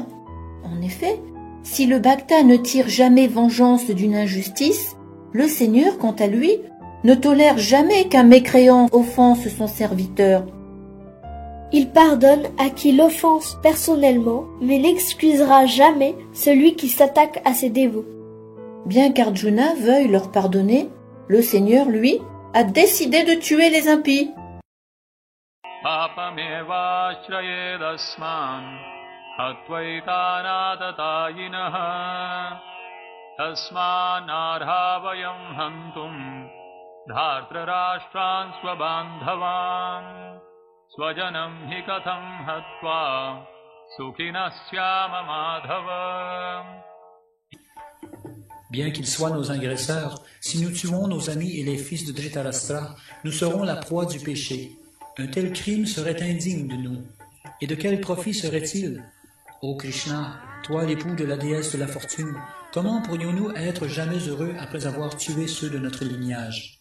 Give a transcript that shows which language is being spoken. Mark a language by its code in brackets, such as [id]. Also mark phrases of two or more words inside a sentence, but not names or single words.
[fr] En effet, si le Bhakta ne tire jamais vengeance d'une injustice, le Seigneur, quant à lui, ne tolère jamais qu'un mécréant offense son serviteur. Il pardonne à qui l'offense personnellement, mais n'excusera jamais celui qui s'attaque à ses dévots. Bien qu'Arjuna veuille leur pardonner, le Seigneur, lui, a décidé de tuer les impies. [sa] तस्मानर्हवयम् हन्तुम् धार्त्रराष्ट्रान् स्वबान्धवान् स्वजनम् हि कथम् हत्वा सुखिनस्याम माधव. [fr] Bien qu'ils soient nos agresseurs, si nous tuons nos amis et les fils de Dhritarashtra, nous serons la proie du péché. Un tel crime serait indigne de nous. Et de quel profit serait-il? Ô Krishna, toi l'époux de la déesse de la fortune, comment pourrions-nous être jamais heureux après avoir tué ceux de notre lignage?